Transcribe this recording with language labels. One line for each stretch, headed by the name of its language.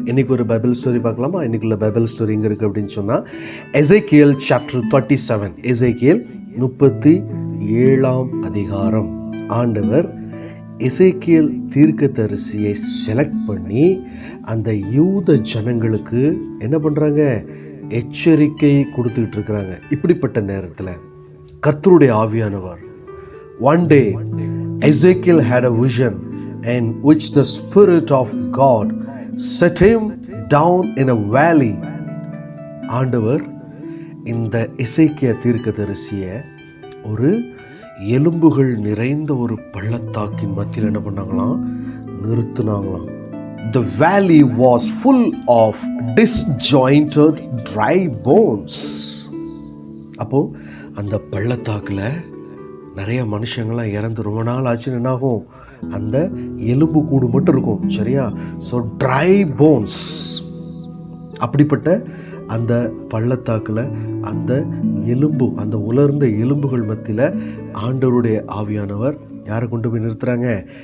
Tamil: இன்னைக்கு ஒரு Bible story பார்க்கலாமா? இன்னைக்குள்ள பைபிள் ஸ்டோரி எங்கே இருக்குது அப்படின்னு சொன்னால், எசேக்கியேல் சாப்டர் 37, எசேக்கியேல் 37 அதிகாரம். ஆண்டவர் எசேக்கியேல் தீர்க்கதரிசியை செலக்ட் பண்ணி அந்த யூத ஜனங்களுக்கு என்ன பண்ணுறாங்க? எச்சரிக்கை கொடுத்துக்கிட்டு இருக்கிறாங்க. இப்படிப்பட்ட நேரத்தில் கர்த்தருடைய ஆவியானவர்,
English: one day Ezekiel had a vision in which the Spirit of God set him down in a valley.
Tamil: ஆண்டவர் இந்த எசேக்கியா தீர்க்கதரிசியை ஒரு எலும்புகள் நிறைந்த ஒரு பள்ளத்தாக்கின் மத்தியில் என்ன பண்ணாங்களாம்? நிறுத்தினாங்களாம்.
English: The valley was full of disjointed dry bones.
Tamil: அப்போ அந்த பள்ளத்தாக்கில் நிறைய மனுஷங்கள்லாம் இறந்து ரொம்ப நாள் ஆச்சுன்னு என்னாகும்? அந்த எலும்பு கூடு மட்டும் இருக்கும். சரியா? So try bones. அப்படிப்பட்ட அந்த பள்ளத்தாக்கில் அந்த எலும்பு, அந்த உலர்ந்த எலும்புகள் மத்தியில் ஆண்டவருடைய ஆவியானவர் யாரை கொண்டு போய் நிறுத்துறாங்க?